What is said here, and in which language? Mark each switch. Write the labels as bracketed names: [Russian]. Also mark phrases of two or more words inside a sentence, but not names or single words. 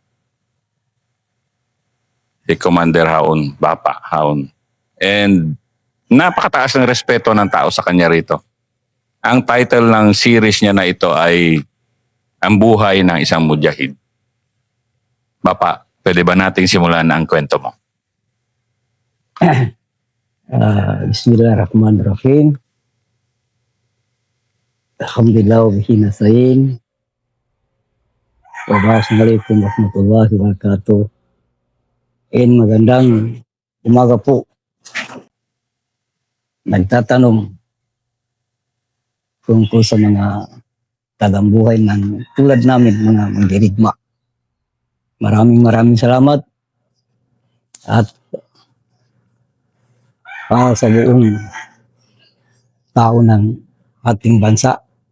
[Filipino] Si Commander Haon, Bapa Haon. And napakataas ng respeto ng tao sa kanya rito. Ang title ng series niya na ito ay Ang Buhay ng Isang Mujahid. Bapa, pwede ba nating simulan ang kwento mo? [Arabic] بسم الله الرحمن الرحيم. الحمد لله وبه نستعين. والسلام عليكم ورحمة الله وبركاته. [Filipino] Magandang umaga po. Nagtatanong tungkol sa mga tagambuhay ng tulad namin, mga mandirigma. Maraming salamat at para sa buong tao ng ating bansa.